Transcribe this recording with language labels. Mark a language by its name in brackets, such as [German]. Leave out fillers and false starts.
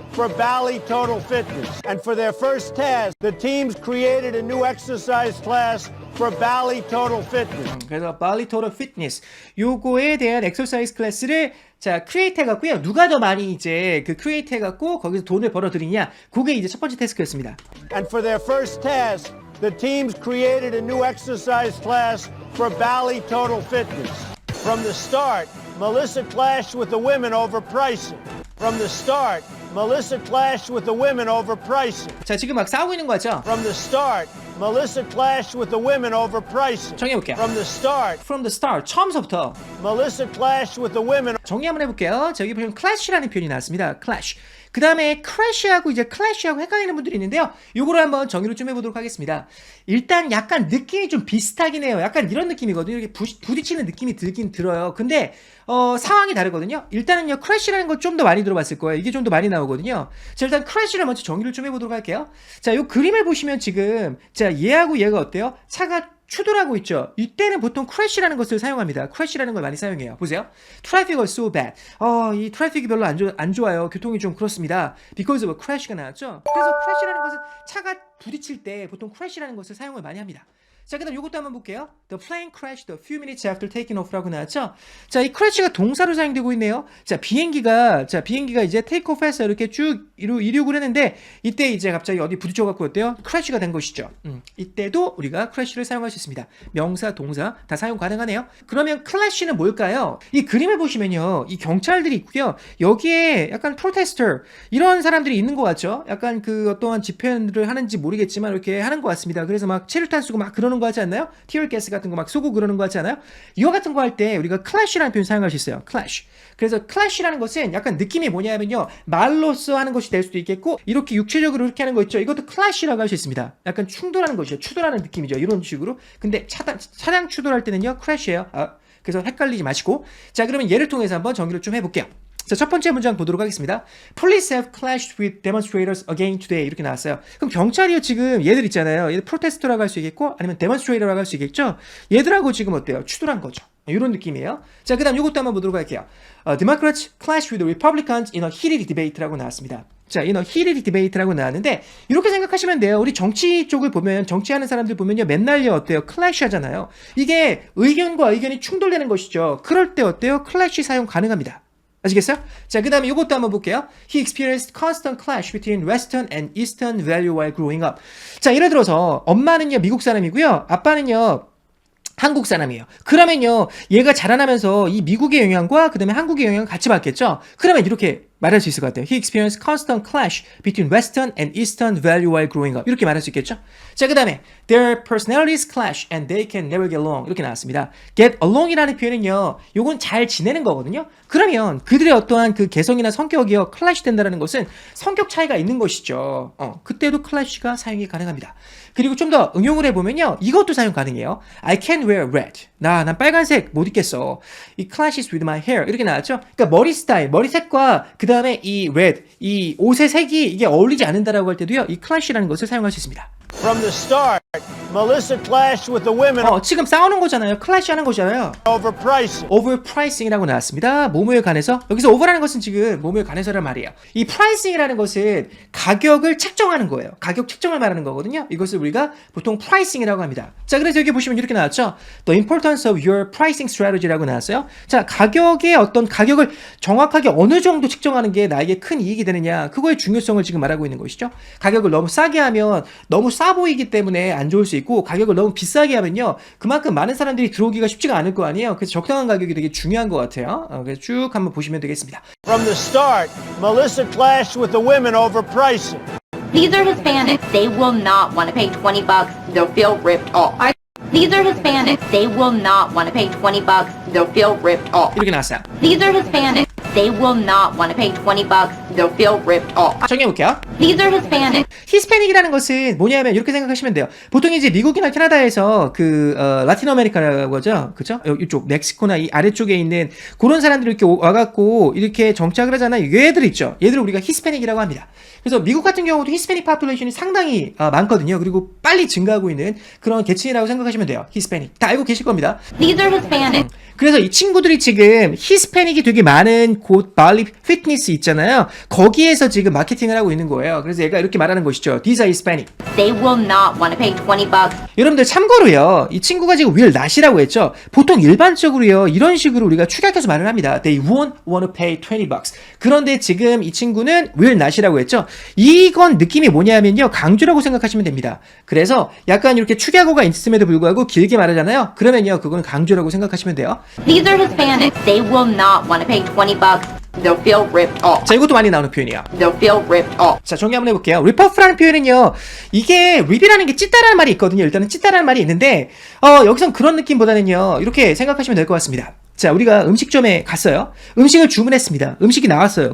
[English] for Bally Total Fitness. And for their first task, the teams created a new exercise class for Bally Total Fitness. [Korean] 그래서 Bally Total Fitness 요거에 대한 엑서사이즈 클래스를 자 크리에이트 해갖고요. 누가 더 많이 이제 그 크리에이트 해갖고 거기서 돈을 벌어들이냐, 그게 이제 첫 번째 태스크였습니다. [English] And for their first task, the teams created a new exercise class for Bally Total Fitness. From the start, Melissa clashed with the women over pricing. From the start, Melissa clashed with the women over pricing. [Korean] 자 지금 막 싸우고 있는 거죠. [English] From the start, Melissa clashed with the women over pricing. [Korean] 정리해볼게요. [English] From the start, From the start, [Korean] 처음서부터 [English] Melissa clashed with the women. [Korean] 정리 한번 해볼게요. 자, 여기 보시면 clash라는 표현이 나왔습니다. [English] clash. [Korean] 그 다음에 crash하고 이제 clash하고 헷갈리는 분들이 있는데요. 요거를 한번 정리를 좀 해보도록 하겠습니다. 일단 약간 느낌이 좀 비슷하긴 해요. 약간 이런 느낌이거든요. 이렇게 부딪히는 느낌이 들긴 들어요. 근데 상황이 다르거든요. 일단은요, crash라는 거 좀 더 많이 들어봤을 거예요. 이게 좀 더 많이 나오거든요. 자, 일단 crash를 먼저 정리를 좀 해보도록 할게요. 자, 요 그림을 보시면 지금 자, 얘하고 얘가 어때요? 차가 추돌하고 있죠. 이때는 보통 crash라는 것을 사용합니다. crash라는 걸 많이 사용해요. [English] 보세요. Traffic was so bad. [Korean] 이 트래픽이 별로 안 좋아요. 교통이 좀 그렇습니다. [English] Because of a crash [Korean] 가 나왔죠. 그래서 crash라는 것은 차가 부딪힐 때 보통 crash라는 것을 사용을 많이 합니다. 자, 그 다음 요것도 한번 볼게요. [English] The plane crashed a few minutes after taking off [Korean] 라고 나왔죠. 자, 이 crash가 동사로 사용되고 있네요. 자, 비행기가 이제 take off 해서 이렇게 쭉 이륙을 했는데, 이때 이제 갑자기 어디 부딪혀갖고 어때요? crash가 된 것이죠. 이때도 우리가 crash를 사용할 수 있습니다. 명사, 동사 다 사용 가능하네요. 그러면 clash는 뭘까요? 이 그림을 보시면요. 이 경찰들이 있고요. 여기에 약간 protester, 이런 사람들이 있는 것 같죠? 약간 그 어떠한 집회를 하는지 모르겠지만 이렇게 하는 것 같습니다. 그래서 막 체류탄 쓰고 막 그러는 거 하지 않나요? 티어가스 같은 거 막 쏘고 그러는 거 하지 않아요? 이거 같은 거 할 때 우리가 clash라는 표현 사용할 수 있어요. clash. 그래서 clash라는 것은 약간 느낌이 뭐냐면요, 말로써 하는 것이 될 수도 있겠고, 이렇게 육체적으로 이렇게 하는 거 있죠. 이것도 clash라고 할 수 있습니다. 약간 충돌하는 것이죠. 추돌하는 느낌이죠. 이런 식으로. 근데 차량 추돌할 때는요, crash예요. 그래서 헷갈리지 마시고. 자, 그러면 예를 통해서 한번 정리를 좀 해볼게요. 자, 첫 번째 문장 보도록 하겠습니다. [English] Police have clashed with demonstrators again today. [Korean] 이렇게 나왔어요. 그럼 경찰이요, 지금 얘들 있잖아요. 얘들 프로테스터라고 할 수 있겠고, 아니면 demonstrator라고 할 수 있겠죠. 얘들하고 지금 어때요? 추돌한 거죠. 이런 느낌이에요. 자, 그 다음 이것도 한번 보도록 할게요. [English] Democrats clashed with Republicans in a heated debate [Korean] 라고 나왔습니다. 자, in a heated debate라고 나왔는데, 이렇게 생각하시면 돼요. 우리 정치 쪽을 보면, 정치하는 사람들 보면요, 맨날요, 어때요? clash 하잖아요. 이게 의견과 의견이 충돌되는 것이죠. 그럴 때 어때요? clash 사용 가능합니다. 아시겠어요? 자, 그 다음에 이것도 한번 볼게요. [English] He experienced constant clash between Western and Eastern value while growing up. [Korean] 자, 예를 들어서 엄마는요, 미국 사람이고요. 아빠는요, 한국 사람이에요. 그러면요, 얘가 자라나면서 이 미국의 영향과 그 다음에 한국의 영향을 같이 받겠죠? 그러면 이렇게 말할 수 있을 것 같아요. [English] He experienced constant clash between Western and Eastern value while growing up. [Korean] 이렇게 말할 수 있겠죠? 자, 그 다음에 [English] Their personalities clash and they can never get along. [Korean] 이렇게 나왔습니다. Get along이라는 표현은요, 요건 잘 지내는 거거든요. 그러면 그들의 어떠한 그 개성이나 성격이요, clash 된다는 것은 성격 차이가 있는 것이죠. 그때도 clash가 사용이 가능합니다. 그리고 좀 더 응용을 해보면요, 이것도 사용 가능해요. [English] I can't wear red. [Korean] 난 빨간색 못 입겠어. [English] It clashes with my hair. 이렇게 나왔죠? [Korean] 그러니까 머리 스타일, 머리색과 그 다음에 이 red, 이 옷의 색이 이게 어울리지 않는다라고 할 때도요, 이 clash라는 것을 사용할 수 있습니다. [English] From the start, Melissa clashed with the women [Korean] 지금 싸우는 거잖아요. clash 하는 거잖아요. [English] over pricing. [Korean] overpricing이라고 나왔습니다. 뭐뭐에 관해서. 여기서 over라는 것은 지금 뭐뭐에 관해서란 말이에요. 이 pricing이라는 것은 가격을 책정하는 거예요. 가격 책정을 말하는 거거든요. 이것을 우리가 보통 pricing이라고 합니다. 자, 그래서 여기 보시면 이렇게 나왔죠. The importance of your pricing strategy라고 나왔어요. 자, 가격의 어떤 가격을 정확하게 어느 정도 책정하는 게 나에게 큰 이익이 되느냐, 그거의 중요성을 지금 말하고 있는 것이죠. 가격을 너무 싸게 하면 너무 싸 보이기 때문에 안 좋을 수 있고, 가격을 너무 비싸게 하면요, 그만큼 많은 사람들이 들어오기가 쉽지가 않을 거 아니에요. 그래서 적당한 가격이 되게 중요한 것 같아요. 그래서 쭉 한번 보시면 되겠습니다. [English] From the start, Melissa clashed with the women over pricing. These are Hispanics. They will not want to pay $20. They'll feel ripped off. These are Hispanics. They will not want to pay $20. They'll feel ripped off. [Korean] 이렇게 나왔어요. [English] These are Hispanics. They will not want to pay $20. They'll feel ripped off. [Korean] 정리해볼게요. [English] These are Hispanics. [Korean] 히스패닉이라는 것은 뭐냐면 이렇게 생각하시면 돼요. 보통 이제 미국이나 캐나다에서 그 라틴 아메리카라고 하죠, 그죠? 이쪽 멕시코나 이 아래쪽에 있는 그런 사람들이 이렇게 와갖고 이렇게 정착을 하잖아요. 얘들 있죠. 얘들을 우리가 히스패닉이라고 합니다. 그래서 미국 같은 경우도 히스패닉 파퓰레이션이 상당히 많거든요. 그리고 빨리 증가하고 있는 그런 계층이라고 생각하시면 돼요. 히스패닉 다 알고 계실 겁니다. [English] These are Hispanics. [Korean] 그래서 이 친구들이 지금 히스패닉이 되게 많은 곳 발리 피트니스 있잖아요. 거기에서 지금 마케팅을 하고 있는 거예요. 그래서 얘가 이렇게 말하는 것이죠. [English] These are Hispanic. They will not want to pay 20 bucks. [Korean] 여러분들 참고로요. 이 친구가 지금 will not이라고 했죠. 보통 일반적으로요. 이런 식으로 우리가 축약해서 말을 합니다. [English] They won't want to pay 20 bucks. [Korean] 그런데 지금 이 친구는 will not이라고 했죠. 이건 느낌이 뭐냐면요. 강조라고 생각하시면 됩니다. 그래서 약간 이렇게 축약어가 있음에도 불구하고 길게 말하잖아요. 그러면요. 그거는 강조라고 생각하시면 돼요. [English] These are Hispanic. They will not want to pay 20 bucks. They'll feel ripped off. [Korean] 자, 이것도 많이 나오는 표현이야. [English] They'll feel ripped off. [Korean] 자, 정리 한번 해볼게요. rip-off라는 표현은요, 이게 rip이라는 게 찢다라는 말이 있거든요. 일단은 찢다라는 말이 있는데, 여기선 그런 느낌보다는요, 이렇게 생각하시면 될 것 같습니다. 자, 우리가 음식점에 갔어요. 음식을 주문했습니다. 음식이 나왔어요.